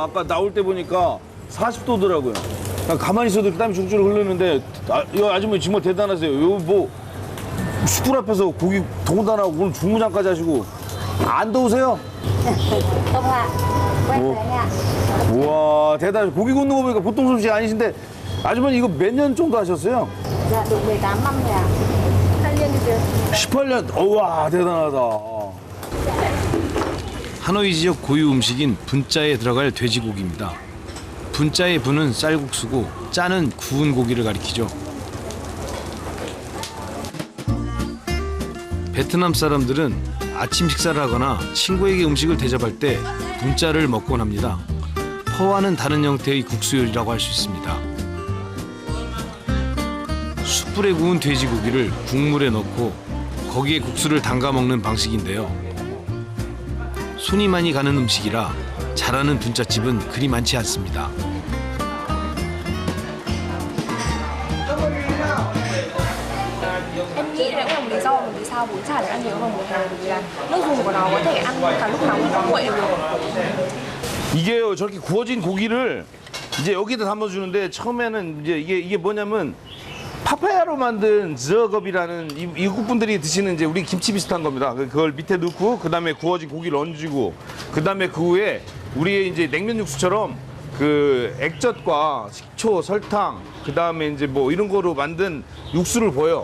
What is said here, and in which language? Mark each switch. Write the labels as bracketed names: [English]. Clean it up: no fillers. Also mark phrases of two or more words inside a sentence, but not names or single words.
[Korean] 아까 나올 때 보니까 40도더라고요. 가만히 있어도 땀이 줄줄 흐르는데 이 아주머니 정말 대단하세요. 요 뭐 숯불 앞에서 고기 동단하고 오늘 중무장까지 하시고 안 더우세요? 우와, 대단해. 고기 굽는 거 보니까 보통 솜씨 아니신데 아주머니 이거 몇 년 정도 하셨어요? [Vietnamese] Dạ được 18 năm rồi ạ. [Korean] 8년 됐어요. 18년. 우와, 대단하다. 하노이 지역 고유 음식인 분짜에 들어갈 돼지고기입니다. 분짜의 분은 쌀국수고 짜는 구운 고기를 가리키죠. 베트남 사람들은 아침 식사를 하거나 친구에게 음식을 대접할 때 분짜를 먹곤 합니다. 퍼와는 다른 형태의 국수 요리라고 할 수 있습니다. 숯불에 구운 돼지고기를 국물에 넣고 거기에 국수를 담가 먹는 방식인데요. 손이 많이 가는 음식이라 잘하는 분짜집은 그리 많지 않습니다. [Vietnamese] Em nghĩ đấy cũng là một lý do mà vì sao bún chả được ăn nhiều hơn bún Hàn, vì là nước dùng của nó có thể ăn cả lúc nóng lúc nguội đều được. [Korean] 이게요, 저렇게 구워진 고기를 이제 여기다 담아주는데 처음에는 이제 이게 뭐냐면 파파야로 만든 저겁이라는 이국 분들이 드시는 이제 우리 김치 비슷한 겁니다. 그걸 밑에 넣고 그 다음에 구워진 고기를 얹고 그 다음에 그 후에 우리의 이제 냉면 육수처럼 그 액젓과 식초, 설탕 그 다음에 이제 뭐 이런 거로 만든 육수를 부어요.